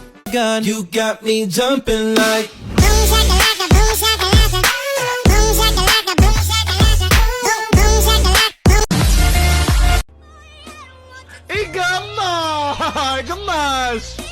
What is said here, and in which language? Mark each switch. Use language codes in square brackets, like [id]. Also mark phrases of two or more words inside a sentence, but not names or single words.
[en] gun, you got me jumping like. Boom shakalaka, boom shakalaka, boom shakalaka, boom shakalaka, boom boom shakalaka. [id] Gemas! Gemas!